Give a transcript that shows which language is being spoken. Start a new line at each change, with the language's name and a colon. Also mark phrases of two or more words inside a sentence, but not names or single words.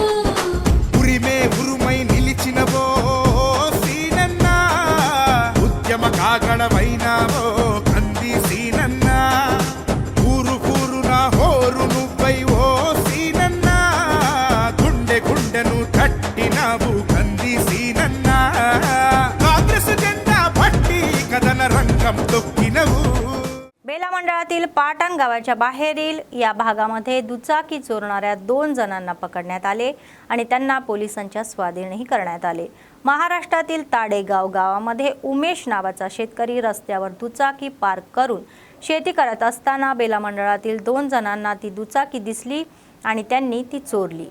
Telugu: ఉరిమే ఉరుమై నిలిచినవో సీనన్న, ఉద్యమ కాగడవైనావో కంది సీనన్న। ఊరు ఊరున హోరు నువ్వై ఓ సీనన్న, గుండె గుండెను తట్టినావు కంది సీనన్న। కాంగ్రెస్ జెండా పట్టి కథన రంగం తొక్కినవు।
Marathi: बेला मंडळातील पाटण गावाच्या बाहेरील या भागामध्ये दुचाकी चोरणाऱ्या 2 जणांना पकडण्यात आले आणि त्यांना पोलिसांच्या स्वाधीनही करण्यात आले। महाराष्ट्रातील ताडेगाव गावामध्ये उमेश नावाचा शेतकरी रस्त्यावर दुचाकी पार्क करून शेती करत असताना बेला मंडळातील 2 जणांना ती दुचाकी दिसली आणि त्यांनी ती चोरली।